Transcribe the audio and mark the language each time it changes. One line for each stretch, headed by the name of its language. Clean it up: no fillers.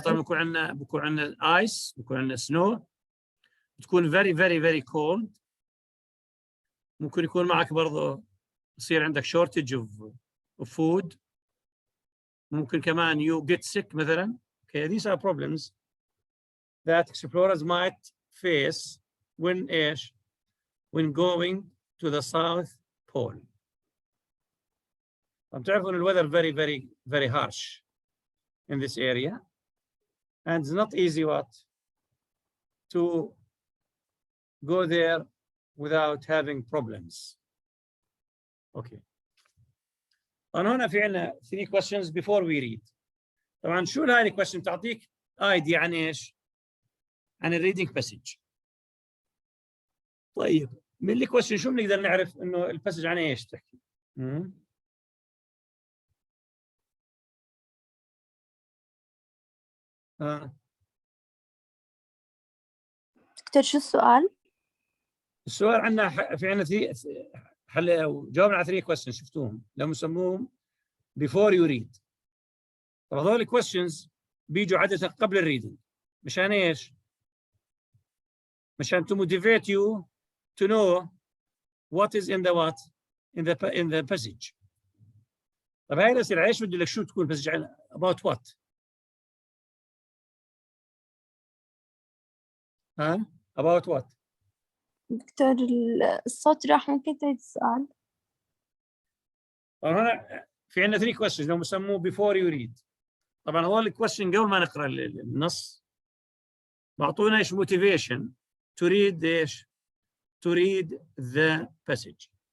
Arabic: weather طبعا بكون عندنا ice, بكون عندنا snow. بتكون
English: very very very cold.
Arabic: ممكن يكون معك برضه يصير عندك shortage of food. ممكن كمان
English: you get sick
Arabic: مثلا.
English: Okay, these are problems that explorers might face when going to the South Pole.
Arabic: تعرفون
English: the weather very very very harsh in this area, and it's not easy to go there without having problems. Okay.
Arabic: طبعا هنا في عندنا 3 questions
English: before we read.
Arabic: طبعا شو هاي الكويشن؟ تعطيك ايديا عن ايش؟ عن الريدنج باسج. طيب من الكويشن شو بنقدر نعرف انه الباسج عن ايش تحكي؟ دكتور شو السؤال؟ السؤال عندنا في عندنا جاوبنا على 3 questions شفتوهم لما يسموهم before you read. طب هذول questions بيجوا عادة قبل الريدنج. مشان ايش؟ مشان
English: to motivate you to know what is in the passage.
Arabic: طب هاي الأسئلة ايش بدي لك شو تكون
English: passage about what؟ about what؟
Arabic: دكتور الصوت راح، ممكن تعيد السؤال؟ طبعا هنا في عندنا 3 questions لو بسموه before you read. طبعا هو الكويستشن قبل ما نقرا النص بعطونا ايش
English: motivation to read
Arabic: ايش to read the passage.